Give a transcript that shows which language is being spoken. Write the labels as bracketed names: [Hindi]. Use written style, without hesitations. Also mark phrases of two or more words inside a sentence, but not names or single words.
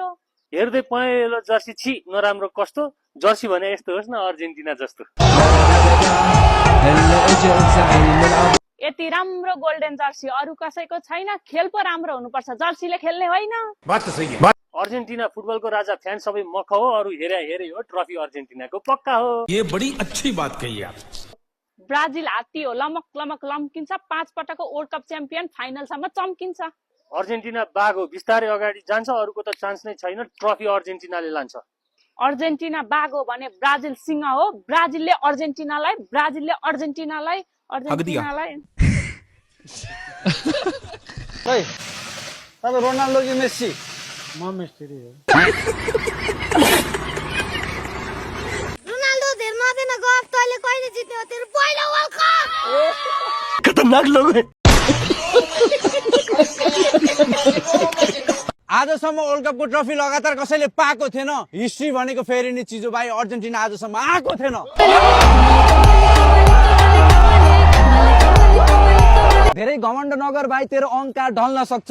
[Nepali] हेर्दै पहेँलो जर्सी छि नराम्रो कस्तो, जर्सी भने यस्तो होस् न अर्जेन्टिना जस्तो। यति राम्रो गोल्डन जर्सी अरू कसैको छैन, खेल पो राम्रो हुनुपर्छ, जर्सीले खेल्ने होइन। अर्जेन्टिना फुटबलको राजा फ्यान सबै मख हो, अरू हेरे हो ट्रफी अर्जेन्टिनाको पक्का हो। [Hindi] ये बड़ी अच्छी बात कही आप। [Nepali] ब्राजिल हात्ती हो, लमक लमक लम्किन्छ, 5 पटकको वर्ल्ड कप च्याम्पियन, फाइनलसम्म चम्किन्छ। अर्जेन्टिना बाघ हो, बिस्तारै अगाडि जान्छ, अरूको त चान्स नै छैन, ट्रफी अर्जेन्टिनाले लान्छ। अर्जेन्टिना बाघ हो भने ब्राजिल सिंह हो, ब्राजिलले अर्जेन्टिनालाई रोनाल्डो कि मेस्सी? म मेस्सी हो। रोनाल्डो धेर नदेन गफ, तैले कहिले जित्यो तेरो पहिलो वर्ल्ड कप? [Hindi] खतरनाक लोग है। [Nepali] आजसम्म वर्ल्ड कपको ट्रफी लगातार कसैले पाएको थिएन। हिस्ट्री भनेको फेरि नि चिज हो भाइ, अर्जेन्टिना आजसम्म आएको थिएन। धेरै घमण्ड नगर भाइ, तेरो अहंकार ढल्न सक्छ।